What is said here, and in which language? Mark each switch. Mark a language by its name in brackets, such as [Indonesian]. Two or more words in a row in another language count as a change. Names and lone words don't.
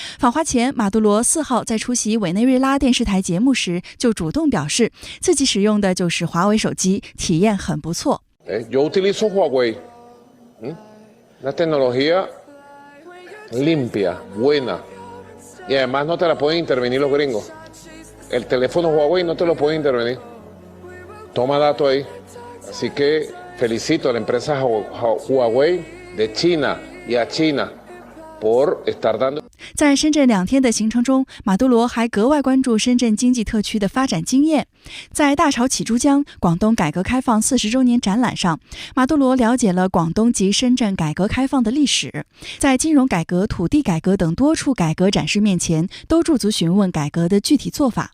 [Chinese] 访华前，马杜罗4号在出席委内瑞拉电视台节目时就主动表示，自己使用的就是华为手机，体验很不错。 [Spanish] Yo utilizo Huawei. Una tecnología limpia, buena. Y además no te la pueden intervenir los gringos. El teléfono Huawei no te lo puede intervenir. Toma datos ahí. Así que felicito a la empresa Huawei de China y a China por estar dando。 [Chinese] 在深圳2天的行程中，马杜罗还格外关注深圳经济特区的发展经验。在大潮起珠江广东改革开放40周年展览上，马杜罗了解了广东及深圳改革开放的历史。在金融改革、土地改革等多处改革展示面前，都驻足询问改革的具体做法。